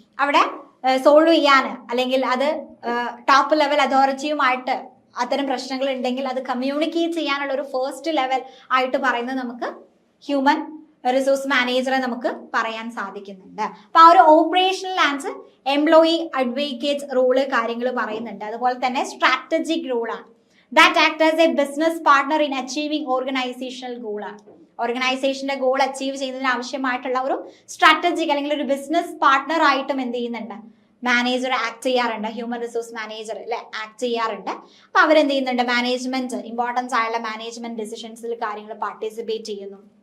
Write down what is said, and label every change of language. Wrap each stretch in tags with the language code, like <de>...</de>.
<ml>അവിടെ സോൾവ് ചെയ്യാൻ, അല്ലെങ്കിൽ അത് ടോപ്പ് ലെവൽ അതോറിറ്റിയുമായിട്ട് അത്തരം പ്രശ്നങ്ങൾ ഉണ്ടെങ്കിൽ അത് കമ്മ്യൂണിക്കേറ്റ് ചെയ്യാനുള്ള ഒരു ഫസ്റ്റ് ലെവൽ ആയിട്ട് പറയുന്നത് നമുക്ക് ഹ്യൂമൻ റിസോഴ്സ് മാനേജറെ നമുക്ക് പറയാൻ സാധിക്കുന്നുണ്ട്. അപ്പൊ ആ ഒരു operational and employee advocate role കാര്യങ്ങൾ പറയുന്നുണ്ട്. അതുപോലെ തന്നെ സ്ട്രാറ്റജിക് റോളാണ്.</ml> <en>That act as a business partner in achieving organizational goal ആണ്.</en> <ml>ഓർഗനൈസേഷന്റെ ഗോൾ അച്ചീവ് ചെയ്യുന്നതിന് ആവശ്യമായിട്ടുള്ള ഒരു സ്ട്രാറ്റജിക് അല്ലെങ്കിൽ ഒരു ബിസിനസ് പാർട്ട്ണർ ആയിട്ടും എന്ത് ചെയ്യുന്നുണ്ട്? മാനേജർ ആക്ട് ചെയ്യാറുണ്ട്. ഹ്യൂമൻ റിസോഴ്സ് മാനേജർ അല്ലെ ആക്ട് ചെയ്യാറുണ്ട്. അപ്പൊ അവരെന്ത് ചെയ്യുന്നുണ്ട്? മാനേജ്മെന്റ്, ഇമ്പോർട്ടൻസ് ആയുള്ള മാനേജ്മെന്റ് ഡിസിഷൻസിൽ കാര്യങ്ങൾ പാർട്ടിസിപ്പേറ്റ് ചെയ്യുന്നു.</ml>